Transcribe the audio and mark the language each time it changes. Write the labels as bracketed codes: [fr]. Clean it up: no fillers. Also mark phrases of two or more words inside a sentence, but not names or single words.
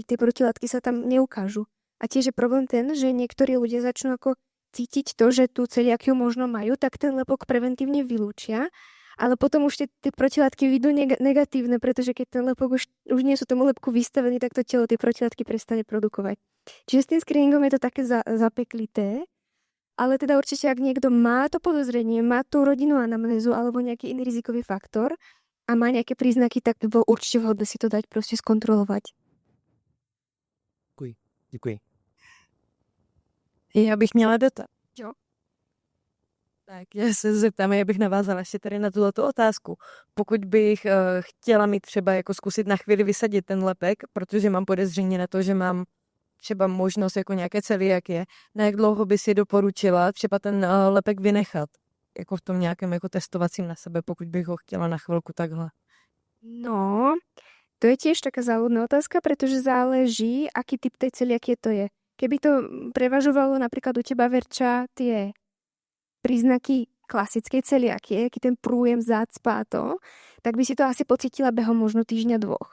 [sk] Tie protilátky sa tam neukážu. A tiež je problém ten, že niektorí ľudia začnú ako cítiť to, že tú celiakiu možno majú, tak ten lepok preventívne vylúčia, ale potom už tie protilátky vyjdú negatívne, pretože keď ten lepok už nie sú tomu lepku vystavený, tak to telo tie protilátky prestane produkovať. Čiže s tým screeningom je to také zapeklité, ale teda určite, ak niekto má to podozrenie, má tú rodinnú anamnézu alebo nejaký iný rizikový faktor a má nejaké príznaky, tak by bolo určite vhodné si to dať proste skontrolovať. [cs] Děkuji. Já bych měla dotaz. Jo. Tak já se zeptám, já bych navázala ještě tady na tuto otázku. Pokud bych chtěla mít třeba jako zkusit na chvíli vysadit ten lepek, protože mám podezření na to, že mám třeba možnost jako nějaké celiakie, na jak dlouho by si doporučila třeba ten lepek vynechat? Jako v tom nějakém jako testovacím na sebe, pokud bych ho chtěla na chvilku takhle. [sk] No, to je tiež taká záľudná otázka, pretože záleží, aký typ tej celiakie to je. Keby to prevažovalo napríklad u teba, Verča, tie príznaky klasickej celiakie, aký ten prújem, zácpa a to, tak by si to asi pocítila behom možno týždňa, dvoch.